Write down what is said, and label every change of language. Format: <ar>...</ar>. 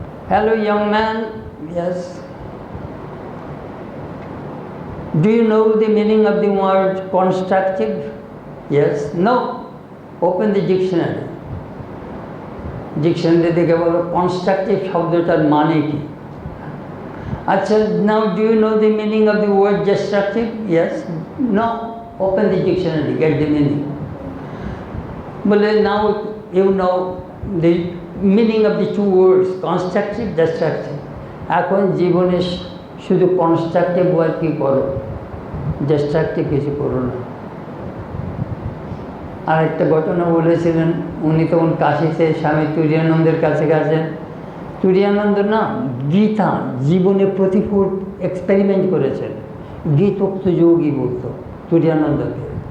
<en>Hello young man, yes, do you know the meaning of the word constructive? Yes, no, open the dictionary.</en> <bn>Dictionary দেখে বলো constructive শব্দটার মানে কি।</bn> <en>আচ্ছা, now do you know the meaning of the word destructive? Yes, no, open the dictionary, get the meaning. বলে now you know the meaning of the two words, constructive, destructive.</en> <bn>এখন জীবনে শুধু কনস্ট্রাকটিভ ওয়ার্কই করো, destructive কিছু করো না। আর একটা ঘটনা বলেছিলেন, উনি তখন কাশিতে স্বামী তুরীয়ানন্দের কাছে গেছেন। তুরীয়ানন্দ না গীতা জীবনে প্রতিকূল এক্সপেরিমেন্ট করেছেন, গীতোক্ত যোগী বলতো তুরীয়ানন্দকে।</bn>